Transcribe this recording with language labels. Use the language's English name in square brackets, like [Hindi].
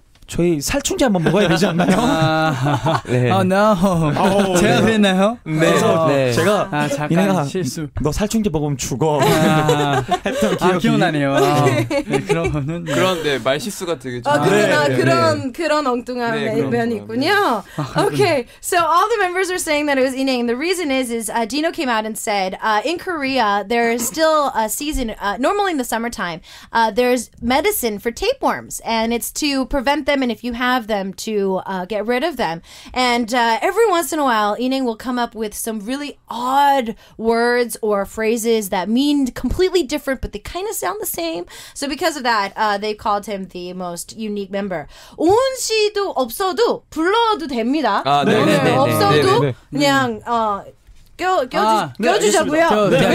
[Korean] 저희 살충제 한번 먹어야 되지 않나요? 네. no. 제가 그랬나요? 네. 그래서 제가 잠깐 실수. 너 살충제 먹으면 죽어. 했던 기억이 기억나네요. 네, 그러면은 그런데 말실수가 되게 그런 엉뚱한 면이 있군요. [English] Okay, so all the members are saying that it was ineng. The reason is Dino came out and said in Korea there's still a season. Normally in the summertime, there's medicine for tapeworms, and it's to prevent them. And if you have them, to get rid of them. And every once in a while, Ineng will come up with some really odd words or phrases that mean completely different, but they kind of sound the same. So because of that, they called him the most unique member. [Korean] 오은 씨도 없어도 불러도 됩니다. 네. 없어도 그냥 껴주자고요.